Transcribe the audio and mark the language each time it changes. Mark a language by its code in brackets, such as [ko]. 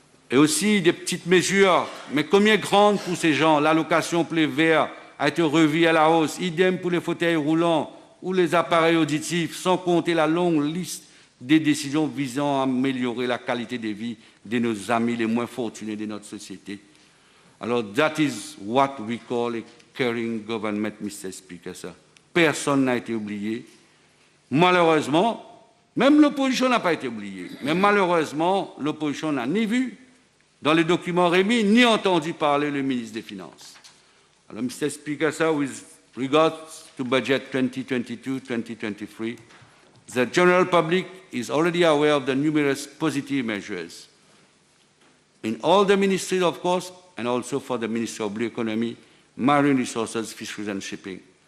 [fr] Et aussi des petites mesures, mais combien grandes pour ces gens? L'allocation pour les verts a été revue à la hausse, idem pour les fauteuils roulants ou les appareils auditifs, sans compter la longue liste des décisions visant à améliorer la qualité de vie de nos amis les moins fortunés de notre société. [en] Alors, that is what we call a caring government, Mr. Speaker. Sir. [fr] Personne n'a été oublié. Malheureusement, même l'opposition n'a pas été oubliée, mais malheureusement, l'opposition n'a ni vu dans les documents remis, ni entendu parler le ministre des Finances. [en] Alors, Mr. Speaker, sir, with regards to budget 2022-2023, the general public is already aware of the numerous positive measures in all the ministries, of course, and also for the Ministry of Blue Economy, Marine Resources, Fisheries and Shipping.